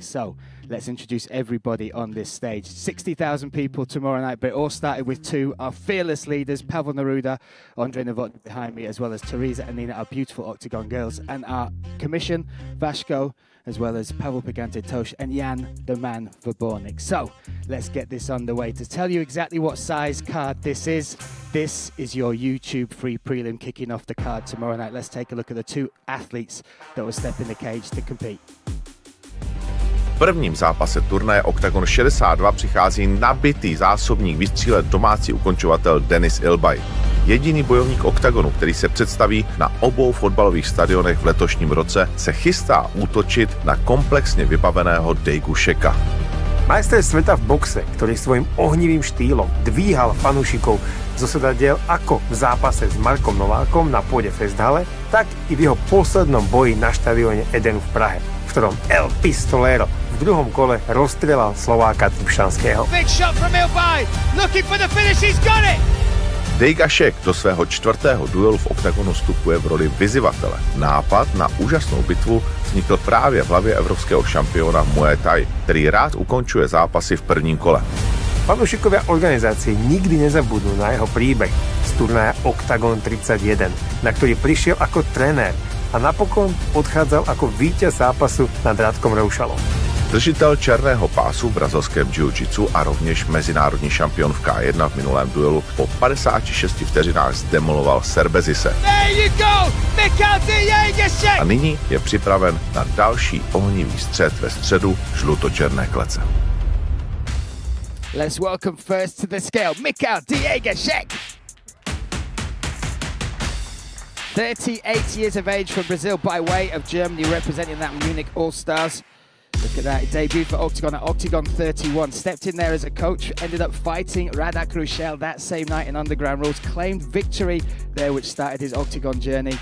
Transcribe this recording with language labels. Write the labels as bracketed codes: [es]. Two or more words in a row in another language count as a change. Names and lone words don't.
[en] So let's introduce everybody on this stage. 60,000 people tomorrow night, but it all started with 2, our fearless leaders, Pavel Neruda, Andre Novotny behind me, as well as Teresa and Nina, our beautiful Oktagon girls, and our commission, Vashko, as well as Pavel Pigante Tosh and Jan, the man Verbornik. So let's get this underway. To tell you exactly what size card this is your YouTube free prelim kicking off the card tomorrow night. Let's take a look at the 2 athletes that will step in the cage to compete. [cs] V prvním zápase turnaje Oktagon 62 přichází nabitý zásobník vystřílet domácí ukončovatel Denis Ilbay. Jediný bojovník Oktagonu, který se představí na obou fotbalových stadionech v letošním roce, se chystá útočit na komplexně vybaveného Deigu Šeka. [sk] Majster sveta v boxe, ktorý svojim ohnivým štýlom dvíhal fanúšikov zo sedadiel ako v zápase s Markom Novákom na pôde Festhale, tak i v jeho poslednom boji na štadióne Edenu v Prahe, v ktorom El Pistolero v druhom kole rozstrelal Slováka Trpšanského. [en] Big shot from Ilbay, looking for the finish, he's got it! [cs] Deiga Šek do svého 4. duelu v Oktagonu vstupuje v roli vyzývatele. Nápad na úžasnou bitvu vznikl právě v hlavě evropského šampiona Muay Thai, který rád ukončuje zápasy v prvním kole. [sk] Fanúšikovia organizácie nikdy nezabudnú na jeho príbeh z turnaja Oktagon 31, na ktorý prišiel ako trenér a napokon odchádzal ako víťaz zápasu nad Radkom Roušalom. [cs] Držitel černého pásu v brazilském jiu-jitsu a rovněž mezinárodní šampion v K1 v minulém duelu po 56 vteřinách zdemoloval Serbezise. A nyní je připraven na další ohnivý střet ve středu žlutočerné klece. [en] Let's welcome first to the scale, Michal Diegaszek. 38 years of age from Brazil by way of Germany, representing that Munich All-Stars. Look at that, he debuted for Oktagon at Oktagon 31, stepped in there as a coach, ended up fighting Radak Rušel that same night in Underground Rules, claimed victory there which started his Oktagon journey.